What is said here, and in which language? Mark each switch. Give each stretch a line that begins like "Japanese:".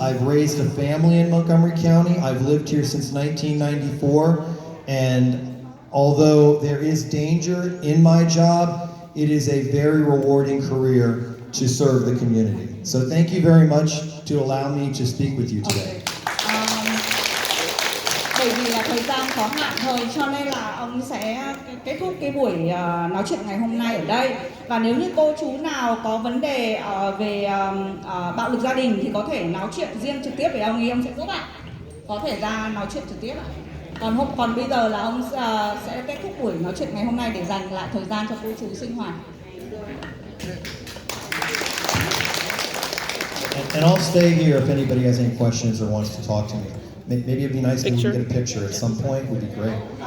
English: I've raised a family in Montgomery County. I've lived here since 1994. And although there is danger in my job, it is a very rewarding career to serve the community. So thank you very much to allow me to speak with you today.
Vietnamese: Bởi vì là thời gian có hạn thôi cho nên là ông sẽ kết thúc cái buổi nói chuyện ngày hôm nay ở đây. Và nếu như cô chú nào có vấn đề về bạo lực gia đình thì có thể nói chuyện riêng trực tiếp với ông sẽ giúp ạ. Có thể ra nói chuyện trực tiếp ạ. Còn bây giờ là ông sẽ kết thúc buổi nói chuyện ngày hôm nay để dành lại thời gian cho cô chú sinh hoạt.
English: And I'll stay here if anybody has any questions or wants to talk to me. Maybe it'd be nice if we could get a picture at some point. Would be great.